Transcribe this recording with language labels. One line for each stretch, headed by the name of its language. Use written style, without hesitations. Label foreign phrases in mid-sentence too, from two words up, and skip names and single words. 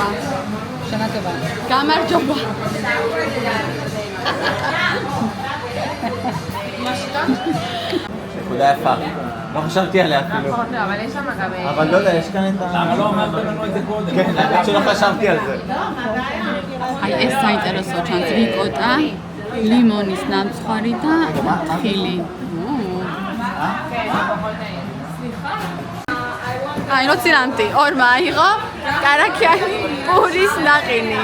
Hebrew: שנה טובה. גם מרג'ובה. נקודה יפה. לא חשבתי עליה אפילו. אבל יש שם גם... אבל לא יודע, יש כאן את ה... למה לא אמרתם לנו את זה קודם? כן, האמת שלא חשבתי על זה.
Georgian: აი ეს საინტერესო ჩანს რიკოტა, ლიმონის ნამცხვარი და თხილი. აი როცირანტი, ორმა აიღო კარაქიანი პურის ნაყინი.